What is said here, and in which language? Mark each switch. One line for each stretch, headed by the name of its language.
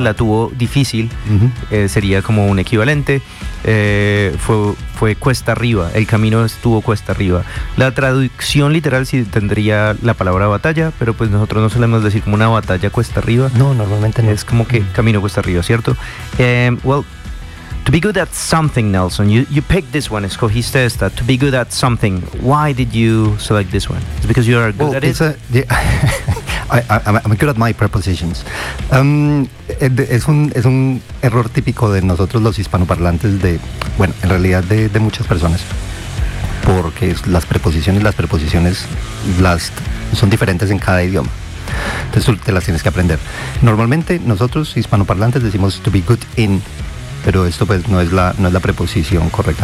Spanish: La tuvo difícil, sería como un equivalente, fue cuesta arriba, el camino estuvo cuesta arriba. La traducción literal sí tendría la palabra batalla, pero pues nosotros no solemos decir como una batalla cuesta arriba. No, normalmente no. Es como que camino cuesta arriba, ¿cierto? Well,
English: To be good at something, Nelson, you picked this one,
Spanish: escogiste esta,
English: to be good at something. Why did you select this one? Is it because you are good at it? I'm good at my prepositions.
Spanish: Es un error típico de nosotros los hispanoparlantes, en realidad de muchas personas, porque las preposiciones son diferentes en cada idioma. Entonces te las tienes que aprender. Normalmente nosotros hispanoparlantes decimos
English: to be good in,
Spanish: pero esto pues no es la preposición correcta.